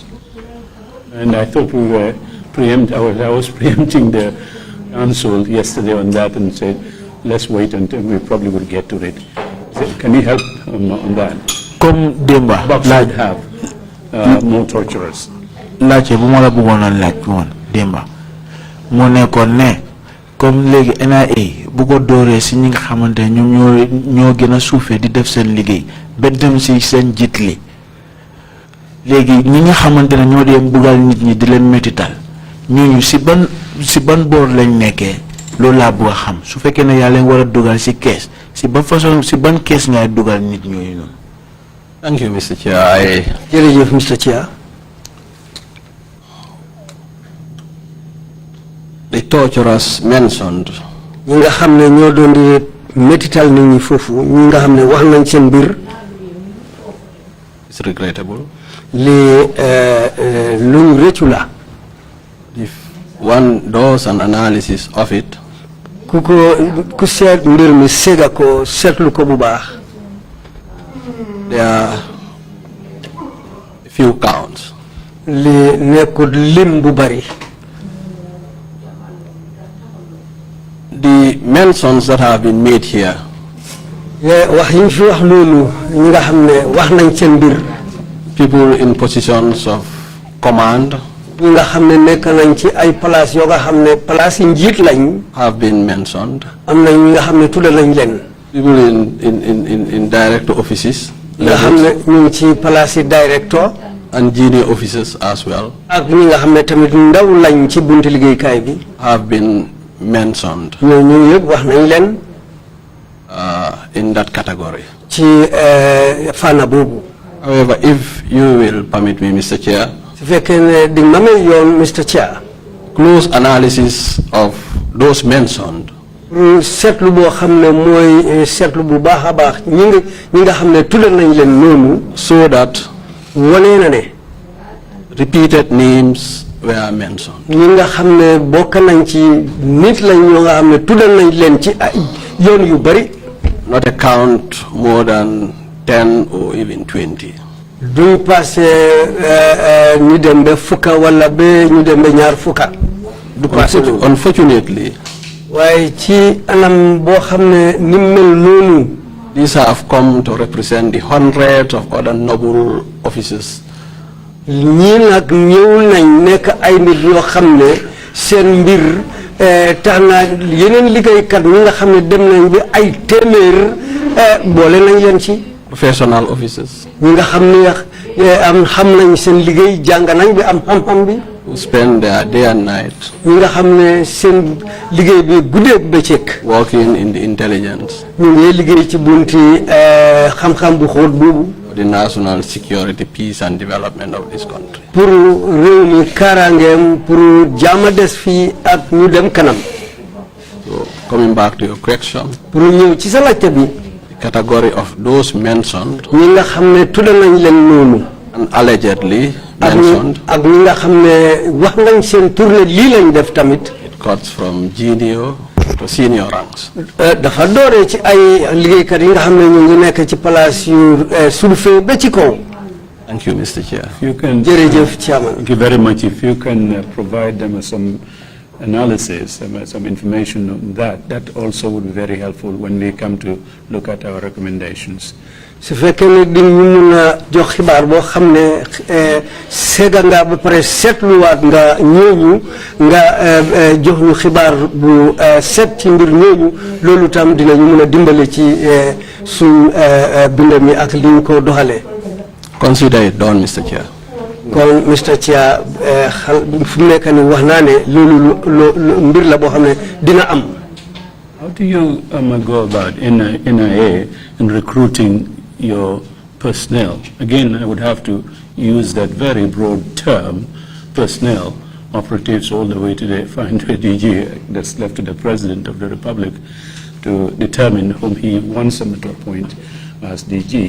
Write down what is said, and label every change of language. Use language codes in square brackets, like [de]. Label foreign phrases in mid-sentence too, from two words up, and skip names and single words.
[en] And I thought we were I was preempting the council yesterday on that and said, let's wait until we probably will get to it. So can you help on that? [wo] Comme Demba, [en] Box would have more torturers. [wo] laajte bu ma la bëggoon a laaj woon Demba mu nekkoon ne comme léegi NIA bu ko dooree si ñi nga xamante ne ñoom ñoo gën a suufee di def seen liggéey ba dem si seen jiit li léegi ñi nga xamante ne ñoo dee mbugal nit ñi di leen métital ñooñu si ban boor lañ nekkee loolu laa bëgg a xam su fekkee ne yaa leen war a dugal si kees si ban façon si ban kees ngay dugal nit ñooñu noonu. [en] Thank you, Mr. Chair. [wo] jërëjëf Mr. Chair. [en] The torturers mentioned [wo] ñi nga xam ne ñoo doon di métital nit ñi foofu ñi nga xam ne wax nañ seen mbir. [en] is regrettable. [wo] lii luñ rëccu la. [en] If one does an analysis of it, [wo] ku seet mbir mi séga ko seetlu ko bu baax. [en] there are a few counts. [wo] li nekkul lim bu bari. [en] The mentions that have been made here [wo] wax yi ñu fi wax loolu ñi nga xam ne wax nañ seen mbir. [en] people in positions of command [wo] ñi nga xam ne nekk nañ ci ay place yoo nga xam ne place yi njiit lañ. [en] have been mentioned. [wo] am na ñi nga xam ne tudde nañ leen. [en] People in director offices [wo] nga xam ne ñu ngi ci place yi director [en] and junior officers as well [wo] ak ñi nga xam ne tamit ndaw lañ ci buntu liggéeykaay bi. [en] have been mentioned [wo] ñooñu yëpp wax nañ leen. [en] in that category. [wo] ci fànn boobu. [en] However, if you will permit me, Mr. Chair, [wo] su fekkee ne di ma may yoon Mr. Chair. [en] close analysis of those mentioned [wo] seetlu boo xam ne mooy seetlu bu baax a baax ñi nga xam ne tuddal nañ leen noonu. [en] so that [wo] wane na ne [en] repeated names were mentioned. [wo] ñi nga xam ne bokk nañ ci nit lañ ñoo nga xam ne tuddal nañ leen ci ay yoon yu bari. [en] Not a count more than 10 or even 20. [wo] duñ passé ñu dem ba fukka wala ba ñu dem ba ñaar fukka. du passé loolu. [en] Unfortunately, [wo] waaye ci anam boo xam ne ni mel noonu. [en] these have come to represent the hundreds of other noble officers. [wo] ñii nag ñëw nañ nekk ay nit yoo xam ne seen mbir tax na yeneen liggéeykat ñi nga xam ne dem nañ bi ay téeméer boole nañ leen ci. [en] Professional officers [wo] ñi nga xam ne xam nañ seen liggéey jàng nañ bi am xam-xam bi. [en] who spend their day and night [wo] ñi nga xam ne seen liggéey bi guddeeg bëccëg. [en] working in the intelligence [wo] ñu ngi liggéey ci bunti xam-xam bu xóot boobu. [en] for the national security, peace and development of this country. [wo] pour réew mi kaaraangeem pour jaama des fii ak ñu dem kanam. [en] So, coming back to your question, [wo] pour ñëw ci sa laajte bi. [en] the category of those mentioned [wo] ñi nga xam ne tudd nañ leen noonu. [en] and allegedly mentioned, [wo] ak ñi nga xam ne wax nañ seen tournée lii lañ def tamit. [en] it cuts from junior to senior ranks. [wo] dafa dooree ci ay liggéeykat yi nga xam ne ñu ngi nekk ci place yu suufee ba ci kaw. [en] Thank you, Mr. Chair. You can, [wo] jërëjëf Chairman. [en] thank you very much. If you can provide them some analysis, some information on that, that also would be very helpful when we come to look at our recommendations. [wo] su fekkee ne di ñu mun a jox xibaar boo xam ne seega nga ba pare seetluwaat nga ñooñu nga jox ñu xibaar bu seet ci mbir ñooñu loolu tam dinañu mun a dimbale ci suñ bind mi ak li ñu ko doxalee. [en] Consider it done, Mr. Chair. [wo] kon Mr. Chair fu mu nekk nii wax naa ne loolu mbir la boo xam ne dina am. [en] How do you go about NIA in recruiting your personnel? Again, I would have to use that very broad term, personnel, operatives all the way to the fine DG. That's left to the President of the Republic to determine whom he wants them to appoint as DG.